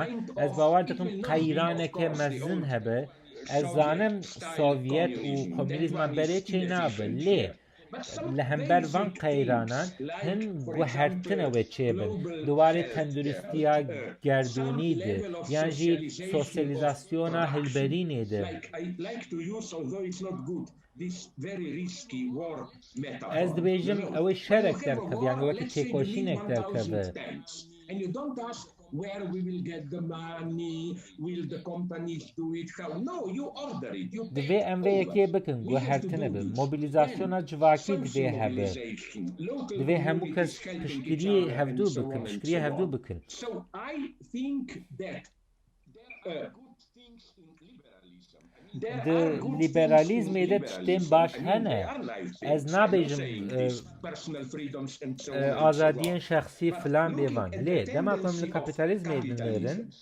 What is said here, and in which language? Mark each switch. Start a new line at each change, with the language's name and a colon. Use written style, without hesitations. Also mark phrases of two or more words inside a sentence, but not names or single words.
Kurdish: ez bawer dikim qeyraneke mezin hebe ez zanim Sovyet û komünîzma berê çê nabe lê li hember van qeyranan hin guhertine wê çêbin di warê tenduristiya gerdûnî de yan jî sosyalîzasyona hilberînê de ez dibêjim ew ê şerek derkeve yan wekî têkoşînek derkeve
English: where we will get the money, will the companies do it, how? No, you order it. You
Kurdish: divê em vê yekê bikin guhertine bin mobilîzasyona civakî divê hebe divê hemû kes piştgiriyê hevdû bikin piştgiriyê hevdû bikin
English: So I think that
Kurdish: di liberalîzmê de tiştên baş hene ez nabêjim azadiyên şexsî filan bêvan lê dema ku em li kapîtalîzmê dinêrin